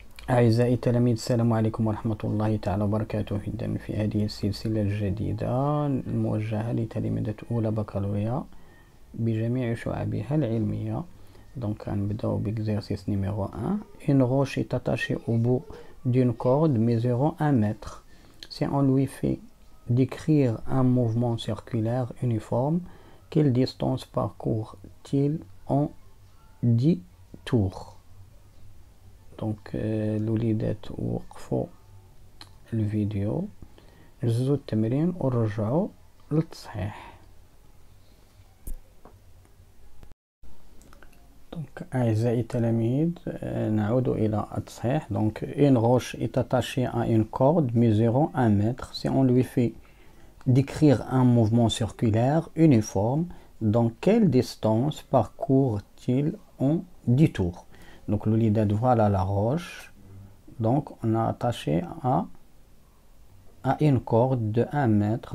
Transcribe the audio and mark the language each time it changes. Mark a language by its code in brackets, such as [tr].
[ar] أعزائي التلاميذ، السلام عليكم ورحمة الله تعالى وبركاته. إذن في هذه السلسلة الجديدة الموجهة لتلاميذ أولى بكالوريا بجميع شعبها العلمية. [fr] Donc [ar] نبداو [fr] بexercice numéro 1. Une roche est attachée au bout d'une corde mesurant 1 mètre. Si on lui fait décrire un mouvement circulaire uniforme, quelle distance parcourt-il en 10 tours? [ar] دونك الوليدات وقفوا الفيديو، جزوا التمرين ورجعوا للتصحيح. دونك أعزائي التلاميذ، نعود إلى التصحيح. [fr] دونك une roche est attachée à une corde mesurant 1 mètre. Si on lui fait décrire un mouvement circulaire uniforme, dans quelle distance parcourt-il en 10 tours? Donc l'olidette, voilà la roche. Donc on a attaché à une corde de 1 mètre.